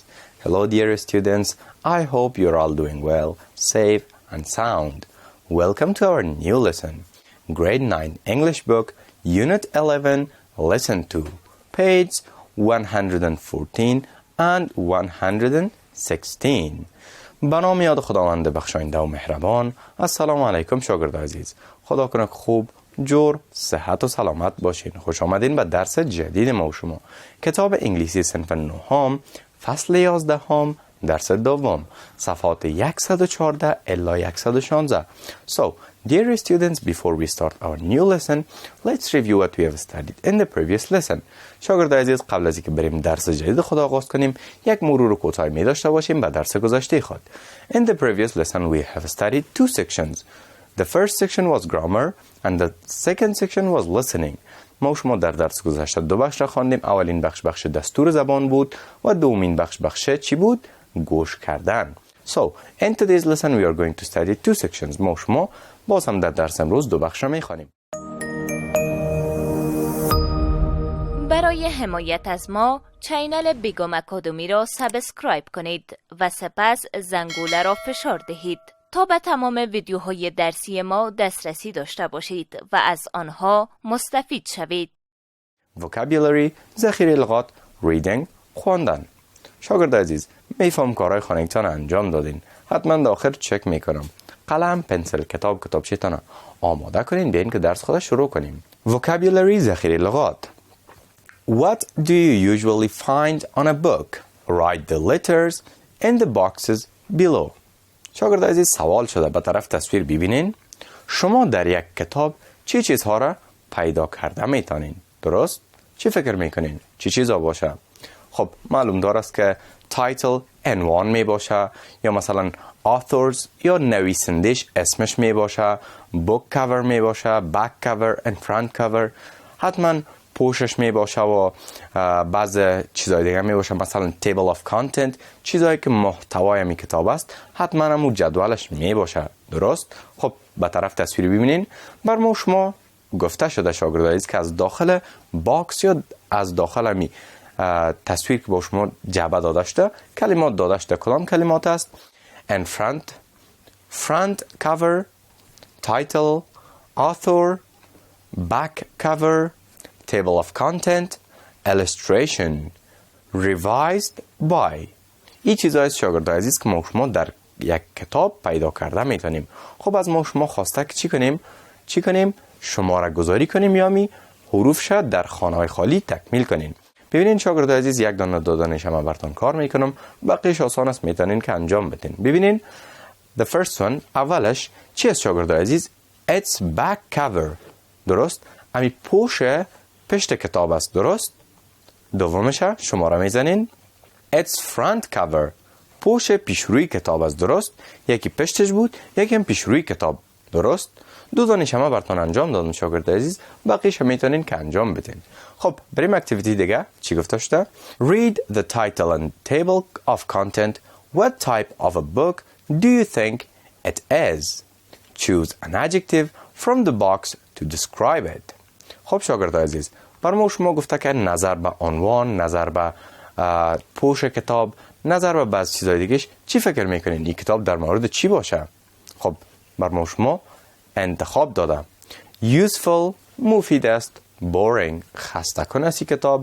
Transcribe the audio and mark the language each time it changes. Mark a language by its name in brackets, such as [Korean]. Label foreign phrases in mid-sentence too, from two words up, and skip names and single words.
[English] Hello dear students, I hope you're all doing well, safe and sound. Welcome to our new lesson. Grade 9 English book, Unit 11, Lesson 2, page 114 and 116. [Persian] به نام یاد خداوند بخشاینده و مهربان. [Arabic] السلام علیکم [Persian] شاگرد عزیز. خدا کنه که خوب، جور، صحت و سلامت باشین. خوش آمدین به درس جدید ما و شما. کتاب انگلیسی صنف 9 فصل 11 درس دوم، صفحات 114 الی 116. [English] So, dear students, before we start our new lesson, let's review what we have studied in the previous lesson. [Persian] شاگرد عزیز، قبل از اینکه بریم درس جدید خود آغاز کنیم، یک مرور کوتاه می داشته باشیم به درس گذشته خود. [English] In the previous lesson we have studied two sections. The first section was grammar and the second section was listening. [Persian] ما و شما در درس گذشته دو بخش را خواندیم. اولین بخش دستور زبان بود و دومین بخش چی بود؟ گوش کردن. [English] So, in today's lesson we are going to study two sections. [Persian] ما و شما باز هم در درس امروز دو بخش را می‌خوانیم. برای حمایت از ما چینل بیگم اکادمی را سابسکرایب کنید و سپس زنگوله را فشار دهید تا به تمام ویدیوهای درسی ما دسترسی داشته باشید و از آنها مستفید شوید. Vocabulary، ذخیره لغات، reading، خواندن. شاگرد عزیز، میفهم کارهای خانگیتان انجام دادین. حتما داخل چک میکنم. قلم، پنسل، کتابچه‌تان آماده کنین بیاین که درس خود شروع کنیم. Vocabulary، ذخیره لغات. [English] What do you usually find on a book? Write the letters in the boxes below. [Persian] شاگرد عزیز، سوال شده، به طرف تصویر ببینین. شما در یک کتاب چی چیزها را پیدا کرده میتونین؟ درست؟ چی فکر میکنین؟ چی چیزا باشه؟ خب معلوم دار است که تایتل عنوان می باشه، یا مثلا authors یا نویسندش اسمش می باشه، [English] book cover [Persian] می باشه، [English] back cover and front cover، [Persian] حتما پوشش می باشه و بعض چیزای دیگه می باشه، مثلا [English] table of content، [Persian] چیزایی که محتوای می کتاب است، حتما همون جدولش می باشه. درست؟ خب به طرف تصویر ببینین. بر ما شما گفته شده شاگرد عزیز که از داخل باکس یا از داخل می تصویر که با شما جعبه داداشته کلمات داداشته. کدام کلمات است؟ [English] in front cover، title، author، back cover، table of content، illustration، revised by. [Persian] این چیزایی شاگرد عزیز که ما شما در یک کتاب پیدا کرده میتونیم. خب از ما شما خواسته که چی کنیم؟ شماره گذاری کنیم یا حروف شد در خانه‌های خالی تکمیل کنیم. ببینین شاگرد عزیز، یک دانه دو دانه شما براتون کار میکنم، بقیش آسان است، میتونین که انجام بدین. [English] ببینین the first one، [Persian] اولش چی است شاگرد عزیز؟ [English] it's back cover. [Persian] درست؟ امی پشت کتاب است. درست؟ دومش شماره میزنین [English] it's front cover، [Persian] پیشروی کتاب است. درست؟ یکی پشتش بود، یکی هم پیشروی کتاب. درست؟ دو دانه شما براتون انجام دادم شاگرد عزیز، بقیش میتونین که انجام بدین. خب بریم اکتیویتی دیگه. چی گفته شده؟ [English] Read the title and table of content. What type of a book do you think it is? Choose an adjective from the box to describe it. [Persian] خب شاگرد عزیز، بر ما شما گفته که نظر به عنوان، نظر به پوش کتاب، نظر به بعض چیزای دیگهش چی فکر میکنین؟ این کتاب در مورد چی باشه؟ خب بر ما شما انتخاب دادم. Useful، مفید است. Boring، خسته کن است کتاب.